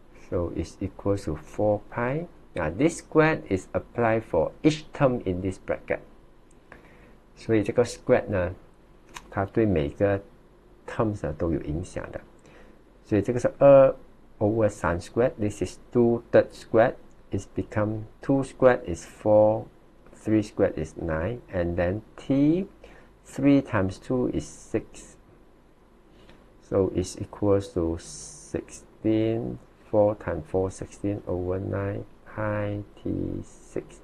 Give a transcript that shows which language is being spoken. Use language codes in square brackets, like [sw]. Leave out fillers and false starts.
[en] So it's equals to 4 pi. Now this squared is applied for each term in this bracket. [zh] 所以这个 squared 呢，它对每个 terms 都有影响的。所以这个是2/3 squared. [en] This is 2/3 squared. It's become 2 squared is 4, 3 squared is 9, and then t 3 times 2 is 6. So it's equals to 16. 4 times 4, 16/9 pi t6.